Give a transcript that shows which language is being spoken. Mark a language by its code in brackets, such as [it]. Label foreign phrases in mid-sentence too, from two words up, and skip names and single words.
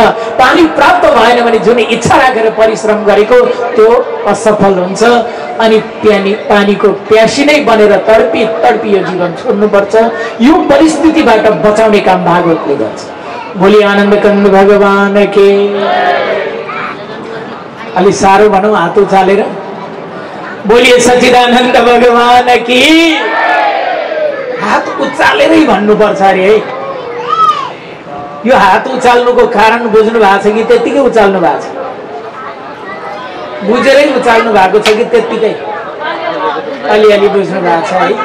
[ne] पानी प्राप्त भएन भने जुन इच्छा राखेर परिश्रम गरेको त्यो असफल हुन्छ। अनि पानीको प्यासी नै बनेर तडपी तडपी यो जीवन छोड्नुपर्छ। यो परिस्थितिबाट बचाउने काम भागवतले गर्छ। [hi] भोलि आनन्द कन्द भगवान के। [ne] अलि साह्रो भनौँ हात उचालेर, [hi] बोलिए सच्चिदानन्द भगवान की। [ne] हात उचालेरै भन्नुपर्छ अरे है। यो हात उचाल्नुको कारण बुझ्नु भएको छ कि त्यत्तिकै उचाल्नु भएको छ? बुझेरै उचाल्नु भएको छ कि त्यत्तिकै अलिअलि बुझ्नु भएको छ है?